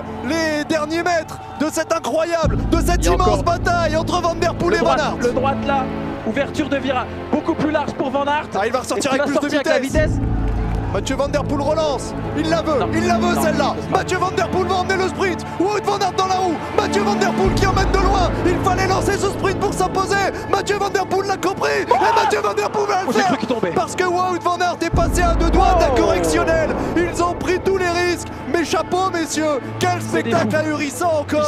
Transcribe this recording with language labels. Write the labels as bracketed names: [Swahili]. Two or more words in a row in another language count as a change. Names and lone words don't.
[French] Les derniers mètres de cette incroyable, de cette immense bataille entre Van Der Poel et Van Aert. Le droite là, ouverture de virage beaucoup plus large pour Van Aert. Ah, il va ressortir avec plus de vitesse. Mathieu Van Der Poel relance, il la veut celle-là. Mathieu Van Der Poel va emmener le sprint. Wout van Aert dans la roue. Mathieu Van Der Poel qui emmène de loin. Il fallait lancer ce sprint pour s'imposer. Mathieu Van Der Poel l'a compris. Et Mathieu Van Der Poel va le faire. Parce que Wout van Aert est passé à 2 doigts d'un correctionnel. Ils ont pris tous les risques. Mais chapeau messieurs, quel spectacle ahurissant encore.